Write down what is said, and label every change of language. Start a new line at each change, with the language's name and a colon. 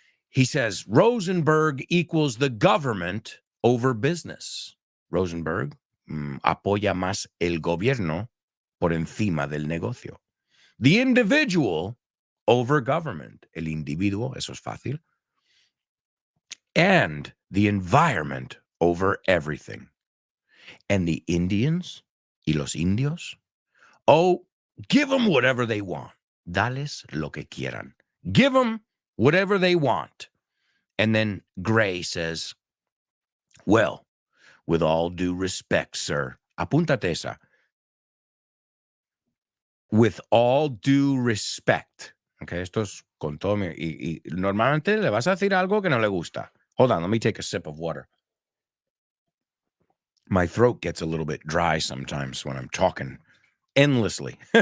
English: He says, Rosenberg equals the government over business.
Spanish: Rosenberg apoya más el gobierno por encima del negocio.
English: The individual over government.
Spanish: El individuo, eso es fácil.
English: And the environment over everything. And the Indians
Spanish: y los indios,
English: oh, give them whatever they want.
Spanish: Dales lo que quieran.
English: Give them whatever they want. And then Gray says, well, with all due respect, sir,
Spanish: apúntate esa.
English: With all due respect.
Spanish: Okay, esto es con todo y normalmente le vas a decir algo que no le gusta.
English: Hold on, let me take a sip of water. My throat gets a little bit dry sometimes when I'm talking endlessly.